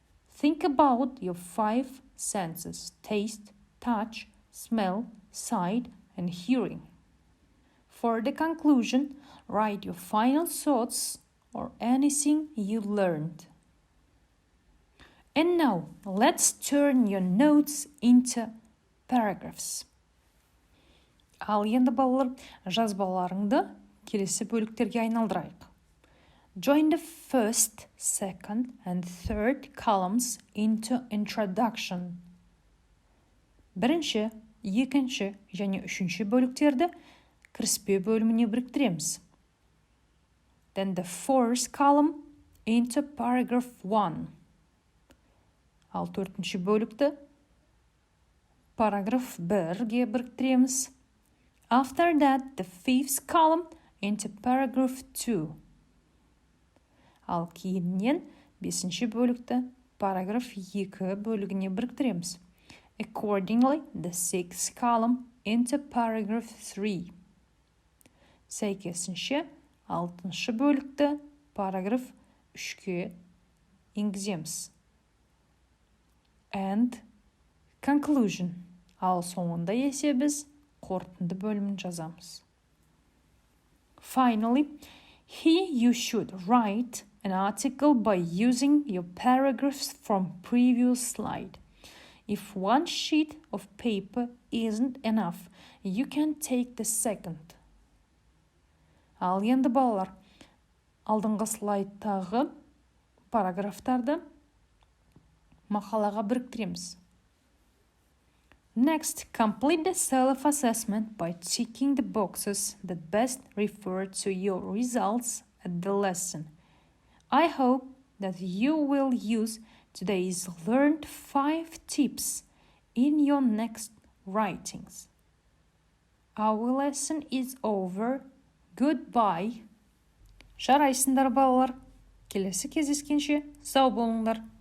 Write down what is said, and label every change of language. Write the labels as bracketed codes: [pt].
[en] Think about your 5 senses: taste, touch, smell, sight, and hearing. For the conclusion, write your final thoughts or anything you learned. And now, let's turn your notes into paragraphs. [kk] Ал енді балалар, жазбаларыңды келесі бөліктерге айналдырайық. [en] Join the first, second, and third columns into introduction. [kk] Бірінші, екінші және үшінші бөліктерді кіріспе бөліміне біріктіреміз. [en] Then the fourth column into paragraph 1. [kk] Ал төртінші бөлікті параграф 1-ге біріктіреміз. [en] After that, the fifth column into paragraph 2. [kk] Ал кейіннен 5-ші бөлікті параграф 2 бөлігіне біріктіреміз. [en] Accordingly, the sixth column into paragraph 3. [kk] Сәйкесінше 6-шы бөлікті параграф 3-ге енгіземіз. [en] And conclusion. [kk] Ал соңында есе біз қорытынды бөлімін жазамыз. [en] Finally, here you should write an article by using your paragraphs from previous slide. If one sheet of paper isn't enough, you can take the second. [kk] Ал енді балалар, алдыңғы слайдтағы параграфтарды мақалаға біріктіреміз. [en] Next, complete the self-assessment by ticking the boxes that best refer to your results at the lesson. I hope that you will use today's learned 5 tips in your next writings. Our lesson is over. Goodbye. [kk] Жарайсыңдар балалар. Келесі кездескенше сау болыңдар.